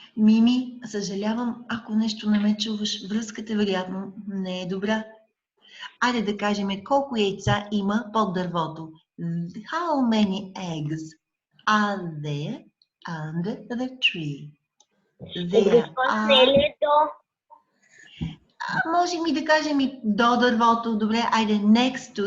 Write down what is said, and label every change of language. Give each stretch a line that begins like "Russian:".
Bulgarian: Мими, съжалявам, ако нещо не ме чуваш, връзката вероятно не е добра. Айде да кажем колко яйца има под дървото.
English: How many eggs are there under the tree? There are...
Bulgarian: Можем и да кажем и до дървото. Добре, айде
English: next to.